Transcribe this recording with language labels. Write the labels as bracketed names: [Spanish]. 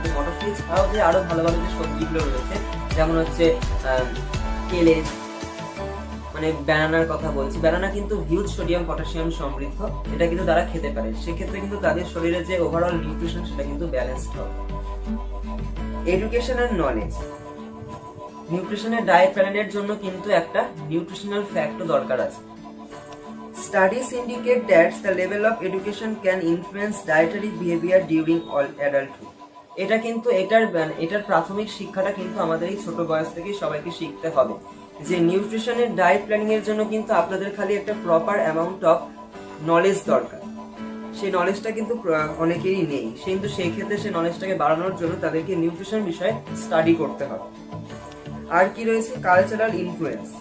[Bangla] কিন্তু মটরশুটি ছাড়াও যে আরো ভালো ভালো যে সবজিগুলো রয়েছে, যেমন হচ্ছে কেলেজ, মানে ব্যানানার কথা বলছি, ব্যানানা কিন্তু হিউজ সোডিয়াম পটাশিয়াম সমৃদ্ধ, এটা কিন্তু তারা খেতে পারে। সেক্ষেত্রে কিন্তু তাদের শরীরে যে ওভারঅল নিউট্রিশন সেটা কিন্তু ব্যালেন্সড হবে। [English] Education and knowledge. [Bangla] নিউট্রিশনের ডায়েট প্ল্যানের জন্য কিন্তু একটা নিউট্রিশনাল ফ্যাক্টও দরকার আছে। [English] Studies indicate that the level of education can influence dietary behavior during all adulthood. [Bangla] এটা কিন্তু এটার প্রাথমিক শিক্ষাটা কিন্তু আমাদের এই ছোট বয়স থেকেই সবাইকে শিখতে হবে যে নিউট্রিশনের ডায়েট প্ল্যানিং এর জন্য কিন্তু আপনাদের খালি একটা প্রপার অ্যামাউন্ট অফ নলেজ দরকার। সেই নলেজটা কিন্তু অনেকেরই নেই, কিন্তু সেই ক্ষেত্রে সেই নলেজটাকে বাড়ানোর জন্য তাদেরকে নিউট্রিশন বিষয়ে স্টাডি করতে হবে। আর কি রয়েছে? Cultural influence.